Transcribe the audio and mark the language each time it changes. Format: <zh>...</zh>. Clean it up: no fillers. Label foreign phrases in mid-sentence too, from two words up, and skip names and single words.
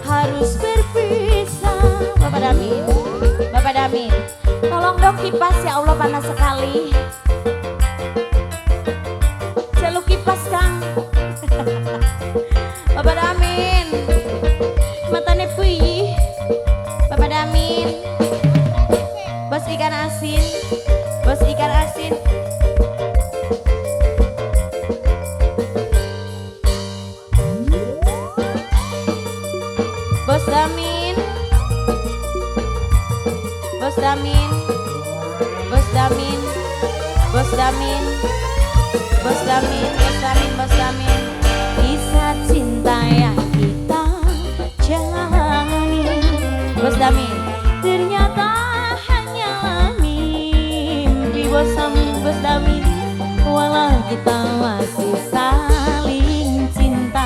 <id>harus berpisah. Bapak Damin, Bapak Damin, tolong dong kipas ya Allah panas sekali.</id> <jv>Celuk kipas Kang.</jv> <id>Bapak Damin, matanya puyih. Bapak Damin, bos ikan asin, bos ikan asin. Bos Damin, Bos Damin, Bos Damin, Bos Damin, Bos Damin, Bos Damin, Bos Damin. Kisah cinta yang kita jalani, Bos Damin, ternyata hanyalah mimpi. Bos Damin, walau kita masih saling cinta.</id>